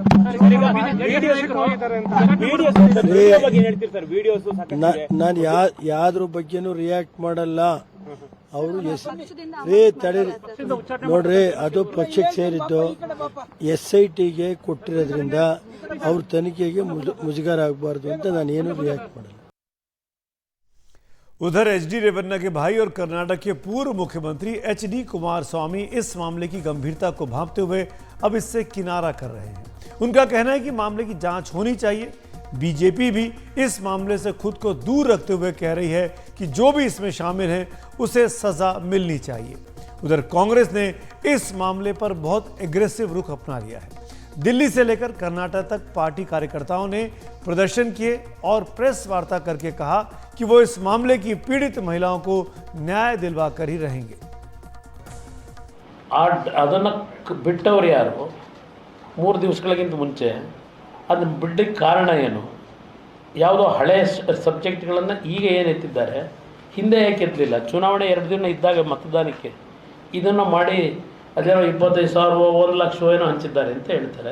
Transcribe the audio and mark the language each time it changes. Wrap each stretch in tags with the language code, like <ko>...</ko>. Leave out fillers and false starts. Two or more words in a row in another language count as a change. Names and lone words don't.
<kn>ನಾನು ಯಾವ್ದ್ರ ಬಗ್ಗೆನೂ ರಿಯಾಕ್ಟ್ ಮಾಡಲ್ಲ. ಅವರು ನೋಡ್ರಿ, ಅದು ಪಕ್ಷಕ್ಕೆ ಸೇರಿದ್ದು SITಗೆ ಕೊಟ್ಟಿರೋದ್ರಿಂದ ಅವ್ರ ತನಿಖೆಗೆ ಮುಜುಗರ ಆಗಬಾರ್ದು ಅಂತ ನಾನು ಏನು ರಿಯಾಕ್ಟ್ ಮಾಡಲ್ಲ.</kn> <hi>उधर एचडी रेवन्ना के भाई और कर्नाटक के पूर्व मुख्यमंत्री HD कुमारस्वामी इस मामले की गंभीरता को भांपते हुए अब इससे किनारा कर रहे हैं। उनका कहना है कि मामले की जांच होनी चाहिए। बीजेपी भी इस मामले से खुद को दूर रखते हुए कह रही है कि जो भी इसमें शामिल है उसे सजा मिलनी चाहिए। उधर कांग्रेस ने इस मामले पर बहुत एग्रेसिव रुख अपना लिया है। दिल्ली से लेकर कर्नाटक तक पार्टी कार्यकर्ताओं ने प्रदर्शन किए और प्रेस वार्ता करके कहा कि वो इस मामले की पीड़ित महिलाओं को न्याय दिलवा कर ही रहेंगे।</hi> <kn>ಅದನ್ನು ಬಿಟ್ಟವರು ಯಾರು? 3 ದಿವಸಗಳಿಗಿಂತ ಮುಂಚೆ ಅದನ್ನು ಬಿಡಲಿಕ್ಕೆ ಕಾರಣ ಏನು? ಯಾವುದೋ ಹಳೆ ಸಬ್ಜೆಕ್ಟ್ಗಳನ್ನು ಈಗ ಏನು ಎತ್ತಿದ್ದಾರೆ, ಹಿಂದೆ ಯಾಕೆ ಎತ್ತಲಿಲ್ಲ? ಚುನಾವಣೆ 2 ದಿನ ಇದ್ದಾಗ ಮತದಾನಕ್ಕೆ ಇದನ್ನು ಮಾಡಿ ಅದೇನೋ 25,000 1 ಲಕ್ಷ ಏನೋ ಹಂಚಿದ್ದಾರೆ ಅಂತ ಹೇಳ್ತಾರೆ.</kn>